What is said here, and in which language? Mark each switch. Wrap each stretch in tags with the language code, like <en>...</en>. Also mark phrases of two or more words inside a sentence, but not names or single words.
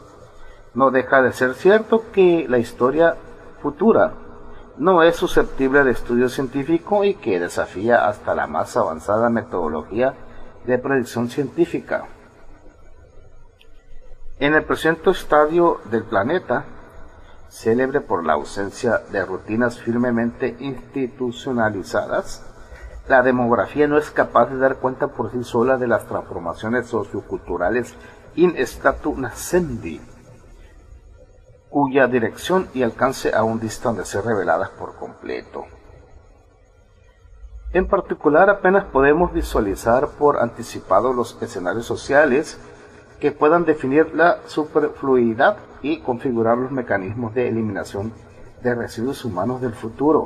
<es>No deja de ser cierto que la historia futura no es susceptible de estudio científico y que desafía hasta la más avanzada metodología de predicción científica. En el presente estadio del planeta, célebre por la ausencia de rutinas firmemente institucionalizadas, la demografía no es capaz de dar cuenta por sí sola de las transformaciones socioculturales</es> <la>in statu nascendi,</la> <es>cuya dirección y alcance aún distan de ser reveladas por completo. En particular, apenas podemos visualizar por anticipado los escenarios sociales que puedan definir la superfluidad y configurar los mecanismos de eliminación de residuos humanos del futuro.</es>